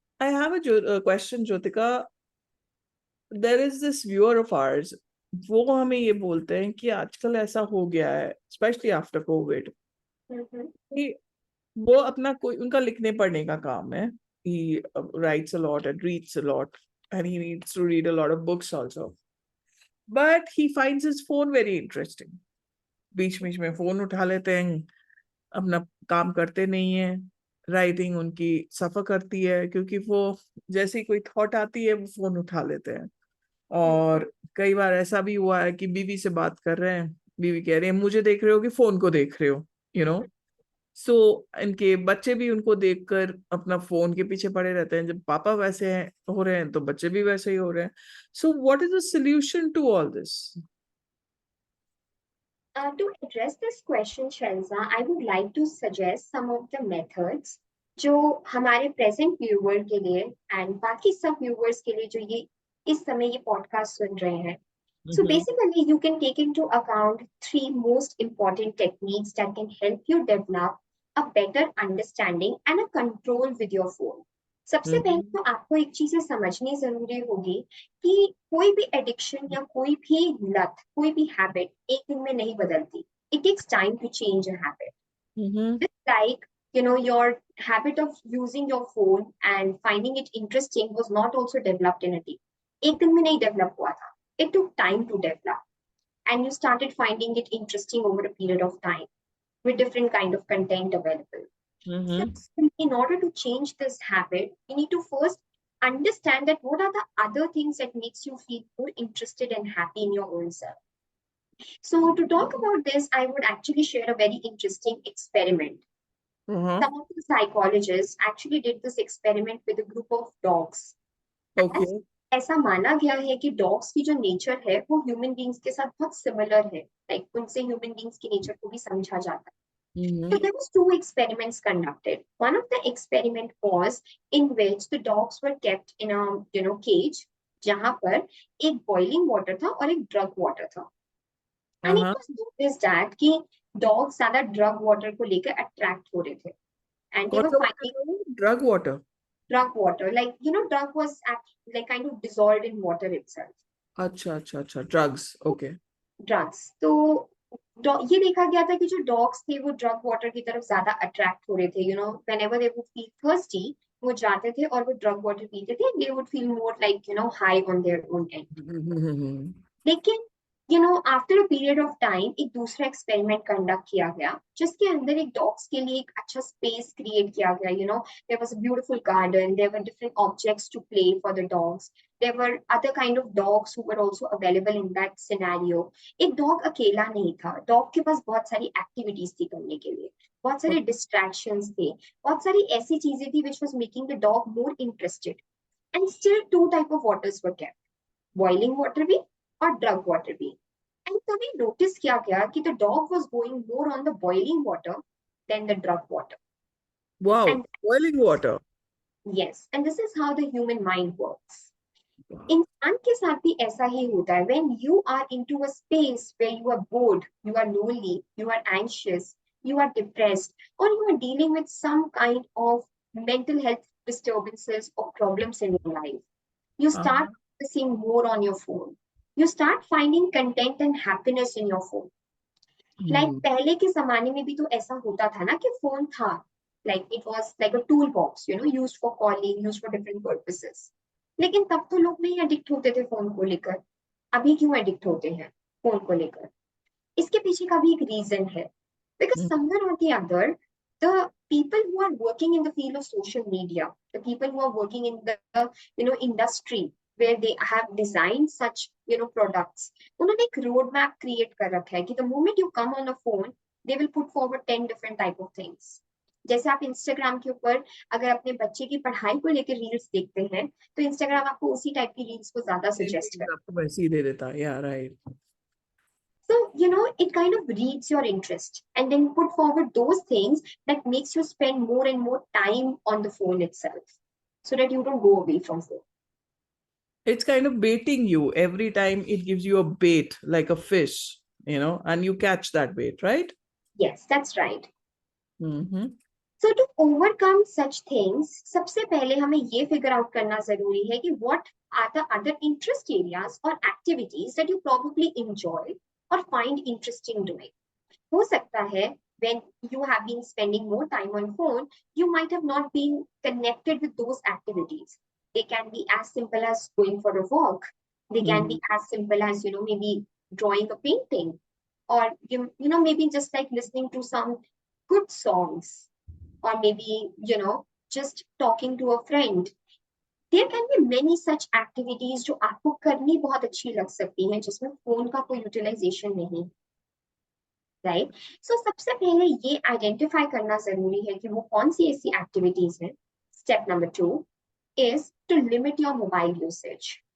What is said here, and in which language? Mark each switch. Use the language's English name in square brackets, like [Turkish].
[English] I have a question, Jyotika. There is this viewer of ours. [Hindi] वो हमें ये बोलते हैं कि आजकल ऐसा हो गया है, [English] specially after Covid, [Hindi] कि वो अपना कोई उनका लिखने पढ़ने का काम है. [English] He writes a lot and reads a lot, and he needs to read a lot of books also. But he finds his phone very interesting. [Hindi] बीच बीच में फोन उठा लेते हैं, अपना काम करते नहीं है. राइटिंग उनकी सफर करती है, क्योंकि वो जैसे ही कोई थॉट आती है वो फोन उठा लेते हैं. और कई बार ऐसा भी हुआ है कि बीवी से बात कर रहे हैं, बीवी कह रही है मुझे देख रहे हो कि फोन को देख रहे हो, [English] You know. [Hindi] सो इनके बच्चे भी उनको देखकर अपना फोन के पीछे पड़े रहते हैं. जब पापा वैसे हैं हो रहे हैं तो बच्चे भी वैसे ही हो रहे हैं. [English] So what is the solution to all this? To address this question, Shelza, I would like to suggest some of the methods [Hindi] जो हमारे present viewer के लिए [English] and [Hindi] बाकी सब viewers के लिए जो ये इस समय ये podcast सुन रहे हैं. [English] So basically, you can take into account three most important techniques that can help you develop a better understanding and a control with your phone. [Hindi] सबसे पहले तो आपको एक चीजें समझनी जरूरी होगी कि कोई भी एडिक्शन या कोई भी लत, कोई भी हैबिट एक दिन में नहीं बदलती. [English] It takes time to change a habit. Just like, your habit of using your phone and finding it interesting was not also developed in a day. [Hindi] एक दिन में नहीं develop हुआ था. [English] It took time to develop. And you started finding it interesting over a period of time with different kind of content available. So in order to change this habit, you need to first understand that what are the other things that makes you feel more interested and happy in your own self. So to talk about this, I would actually share a very interesting experiment. Some of the psychologists actually did this experiment with a group of dogs. Okay. [Hindi] ऐसा माना गया है कि dogs की जो nature है वो human beings के साथ बहुत सिमिलर है. लाइक उनसे ह्यूमन बींग्स की नेचर को भी समझा जाता है. [English] So there was two experiments conducted. One of the experiment was in which the dogs were kept in a cage, [Hindi] जहां पर एक boiling water था [English] और एक drug water था. And it was noticed that [Hindi] कि dogs ज्यादा drug water को लेकर attract हो रहे थे. [English] And they were finding drug water. Drug water, like drug was like kind of dissolved in water itself. [Hindi] अच्छा, drugs. [English] Okay. Drugs. [Hindi] तो ये देखा गया था कि जो डॉग्स थे वो ड्रग वाटर की तरफ ज्यादा अट्रैक्ट हो रहे थे. [English] whenever they would feel thirsty, [Hindi] वो जाते थे और वो ड्रग वाटर पीते थे. [English] They would feel more like high on their own end. [Hindi] लेकिन after a period of time एक दूसरा एक्सपेरिमेंट कंडक्ट किया गया जिसके अंदर एक डॉग्स के लिए एक अच्छा स्पेस क्रिएट किया गया. [English] There was a beautiful garden, there were different objects to play for the dogs, there were other kind of dogs who were also available in that scenario. [Hindi] एक डॉग अकेला नहीं था, डॉग के पास बहुत सारी activities थी करने के लिए, बहुत सारे डिस्ट्रैक्शंस थे, बहुत सारी ऐसी चीजें थी [English] which was making the dog more interested. And still two type of waters were kept, boiling water [Hindi] भी और drug water भी. [English] And [Hindi] तभी notice किया गया कि [English] the dog was going more on the boiling water than the drug water. Wow, and boiling water. Yes, and this is how the human mind works. [Hindi] इंसान के साथ भी ऐसा ही होता है. [English] When you are into a space where you are bored, you are lonely, you are anxious, you are depressed, or you are dealing with some kind of mental health disturbances or problems in your life, you start focusing more on your phone. You start finding content and happiness in your phone. Like [Hindi] पहले के जमाने में भी तो ऐसा होता था ना कि फोन था, [English] like it was like a toolbox, used for calling, used for different purposes. [Hindi] लेकिन तब तो लोग नहीं एडिक्ट होते थे फोन को लेकर. अभी क्यों एडिक्ट होते हैं फोन को लेकर? इसके पीछे का भी एक रीजन है. [English] Because somewhere or the other, the people who are working in the field of social media, the people who are working in the industry where they have designed such products, [Hindi] उन्होंने एक road map create कर रखा है कि [English] the moment you come on a phone, they will put forward 10 different type of things. [Hindi] जैसे आप Instagram के ऊपर अगर अपने बच्चे की पढ़ाई को लेकर रील्स देखते हैं तो इंस्टाग्राम आपको उसी टाइप की रील्स को ज्यादा सजेस्ट करता है. आपको वैसे ही दे देता है. [English] Yeah, right. So, it kind of reads your interest and then put forward those things that makes you spend more and more time on the phone itself so that you don't go away from phone. It's kind of baiting you every time. It gives you a bait like a fish, and you catch that bait, right? Yes, that's right. So to overcome such things, [Hindi] सबसे पहले हमें ये figure out करना जरूरी है कि [English] what are the other interest areas or activities that you probably enjoy or find interesting doing. [Hindi] हो सकता है [English] when you have been spending more time on phone, you might have not been connected with those activities. They can be as simple as going for a walk. They can be as simple as, maybe drawing a painting, or maybe just like listening to some good songs, or maybe, just talking to a friend. There can be many such activities [Hindi] जो आपको करनी बहुत अच्छी लग सकती हैं जिसमें phone का कोई यूटिलाइजेशन नहीं, राइट? सो सबसे पहले ये आइडेंटिफाई करना जरूरी है कि वो कौन सी ऐसी एक्टिविटीज हैं. [English] Step number 2 is to limit your mobile usage.